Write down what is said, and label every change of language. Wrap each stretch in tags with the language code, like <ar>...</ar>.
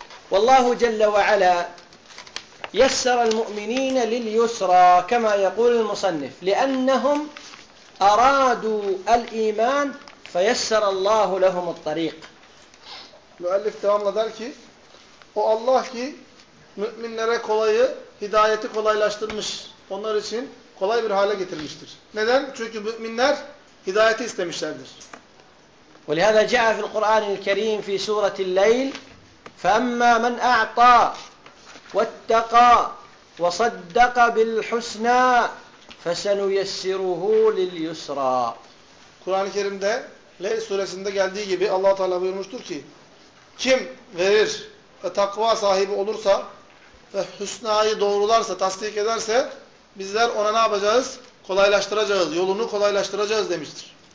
<ar>وَاللّٰهُ جَلَّ وَعَلَى يَسَّرَ الْمُؤْمِنِينَ لِلْيُسْرَى كَمَا يَقُولُ الْمُصَنِّفِ لِأَنَّهُمْ أَرَادُوا الْاِيمَانِ فَيَسَّرَ اللّٰهُ لَهُمُ الطَّرِيقِ</ar> <tr>Müellif devamla der ki, O Allah ki müminlere kolayı, hidayeti kolaylaştırmış. Onlar için kolay bir hale getirmiştir. Neden? Çünkü müminler hidayeti istemişlerdir.</tr> <ar>ولهذا جاء في القرآن الكريم في سورة الليل فأما من أعطى واتقى وصدق بالحسنى فسنيسره لليسرى.</ar> <tr>Kur'an-ı Kerim'de Leyl suresinde geldiği gibi Allah Teala buyurmuştur ki kim verir ve takva sahibi olursa ve hüsnayı doğrularsa, tasdik ederse bizler ona ne yapacağız? Kolaylaştıracağız, yolunu kolaylaştıracağız demiştir.</tr>